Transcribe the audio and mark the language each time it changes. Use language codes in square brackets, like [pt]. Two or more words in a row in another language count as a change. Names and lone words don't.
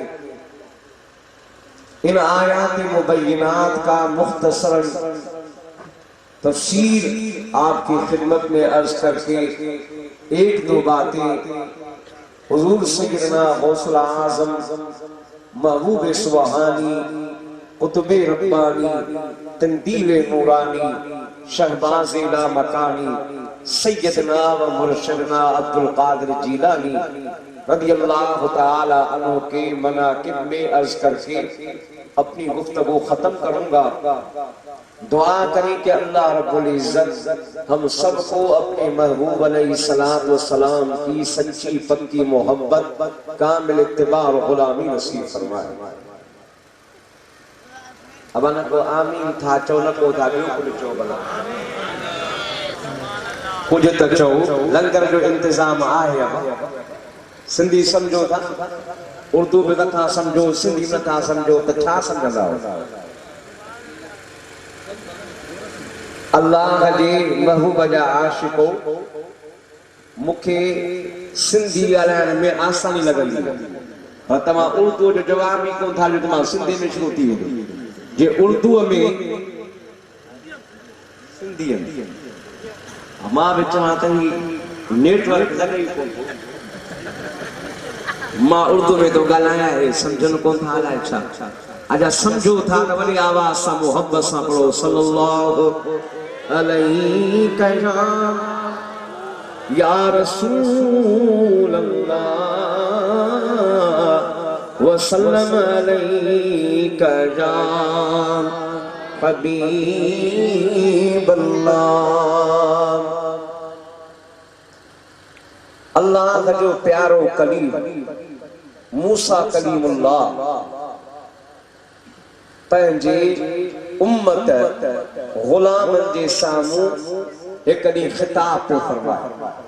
[ur] ان آیات مبینات کا مختصراً تفسیر آپ کی خدمت میں عرض کرکے ایک دو باتیں حضور سیدنا غوث الاعظم محبوب سبحانی قطب ربانی قندیل نورانی شہباز لامکانی سیدنا و مرشدنا عبد القادر جیلانی [ar] رضي الله تعالى عنه [ur] کے مناقب میں عرض کرکے اپنی گفتگو ختم کروں گا. دعا کریں کہ اللہ رب العزت ہم سب کو اپنے محبوب [ar] عليه الصلاة والسلام [ur] کی سچی پکی محبت کامل اتباع اور غلامی نصیب فرمائے. [sd] अब न को आमीन था चो न को था बिल्कुल चो भला कुछ तो चो लंगर जो इंतजाम आहे। अब सिंधी समझो था, उर्दू में नथा समझो, सिंधी नथा समझो तो छा समझंदा हो। अल्लाह जे महबूब जा आशिको मुखे सिंधी ॻाल्हाइण में आसानी लॻंदी आहे, पर तव्हां उर्दू जो जवाब ई कोन था ॾियो, तव्हां सिंधी में शुरू थी वेंदो। जे उर्दू में सिंधी मां बि चवां त नेटवर्क लॻे कोन, मां उर्दू में तो ॻाल्हायां है समझन कोन था अलाए छा। अजा समझो था त वरी आवाज़ सां मोहब्बत सां पढ़ो [ar] صلى الله عليه يا رسول الله وسلم عليك يا حبيب الله. [sd] अल्लाह का जो प्यारो कलीम मूसा कलीमुल्लाह पंहिंजे उम्मत गुलामन जे सामूं एक ॾींहुं खिताब पे फरमाया।